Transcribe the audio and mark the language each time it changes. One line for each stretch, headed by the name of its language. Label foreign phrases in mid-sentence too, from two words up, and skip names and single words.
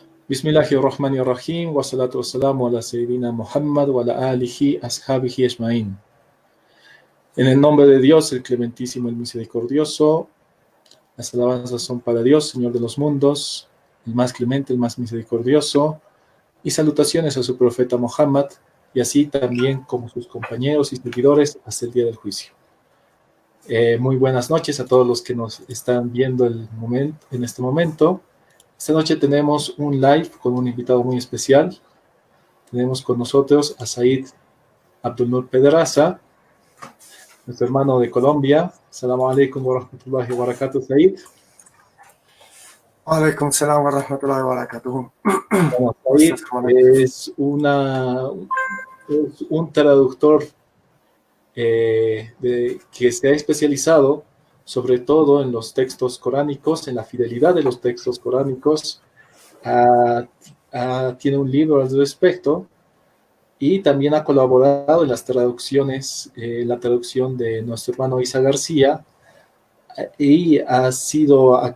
Arabic: بسم الله الرحمن الرحيم. والصلاة والسلام على سيدنا محمد وعلى آله أصحابه أجمعين.
Spanish: En el nombre de Dios, el clementísimo, el misericordioso, las alabanzas son para Dios, Señor de los mundos, el más clemente, el más misericordioso, y salutaciones a su profeta Muhammad, y así también como sus compañeros y seguidores hasta el día del juicio. Muy buenas noches a todos los que nos están viendo en este momento. Esta noche tenemos un live con un invitado muy especial. Tenemos con nosotros a Said Abdulnur Pedraza, nuestro hermano de Colombia.
Arabic: السلام عليكم ورحمة الله وبركاته, Said. عليكم السلام ورحمة الله وبركاته.
Spanish: Bueno, Said es un traductor que se ha especializado sobre todo en los textos coránicos, en la fidelidad de los textos coránicos. Tiene un libro al respecto y también ha colaborado en las traducciones, la traducción de nuestro hermano Isa García, y ha sido